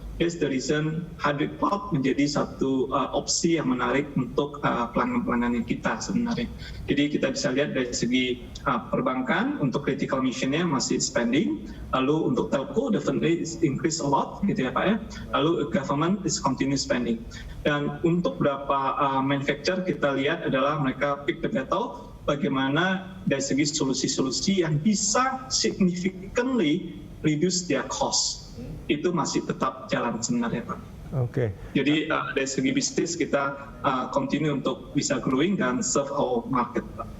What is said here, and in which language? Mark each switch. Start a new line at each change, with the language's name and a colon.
English: That's the reason
Indonesian: hybrid cloud menjadi satu opsi yang menarik untuk pelanggan-pelanggan kita sebenarnya. Jadi kita bisa lihat dari segi perbankan untuk critical mission-nya masih spending, lalu untuk telco
English: definitely increase a lot
Indonesian: gitu ya Pak ya.
English: Lalu government is continue spending.
Indonesian: Dan untuk beberapa manufacturer kita lihat adalah mereka
English: pick the battle
Indonesian: bagaimana dari segi solusi-solusi yang bisa
English: significantly reduce their cost.
Indonesian: Itu masih tetap jalan sebenarnya Pak. Oke. Jadi dari segi bisnis kita continue untuk bisa growing dan
English: serve our market
Indonesian: Pak.